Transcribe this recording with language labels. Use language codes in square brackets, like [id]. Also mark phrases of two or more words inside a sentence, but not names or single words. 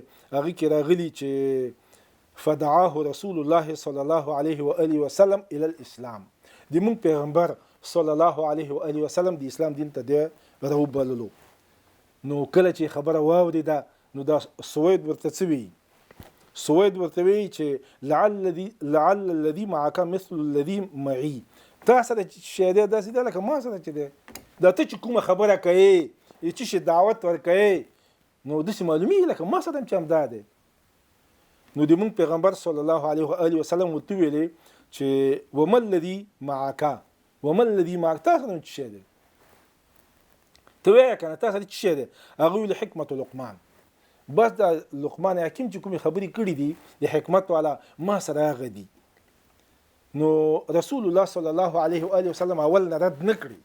[ps] هغې کې راغلي چې [ar] فدعاه رسول الله صلی الله علیه و آله وسلم الی الاسلام، [ps] د موږ پیغمبر [ar] صلی الله علیه و آله وسلم [ps] د اسلام دین ته دی راوبللو. نو کله چې خبره واورېده نو دا سوید ورته څه وایي؟ [ar] سوید ورته وایي چې لعل الذي معك مثل الذي معي، [ps] تا سره چې شی دی داسې دی لکه ما سره چې دی. دا ته چې کومه خبره کوې، چې شي دعوت ورکوې، نو داسې معلومیږي لکه ما سره هم چې همدا دی. نو د موږ پیغمبر [ar] صلی الله علیه و آله وسلم [ps] ورته ویلې چې [ar] وما الذي معك، وما الذي معك، [ps] تا سره چې شی دی ته وایه که نه تا سره چې شی دی؟ هغه ویلې حکمت لقمان. بس دا لقمان حکیم چې کومې خبرې کړي دي د حکمت والا ما سره هغه دي. نو [ar] رسول الله صلی الله علیه و آله وسلم [ps] اول نه رد نه کړي.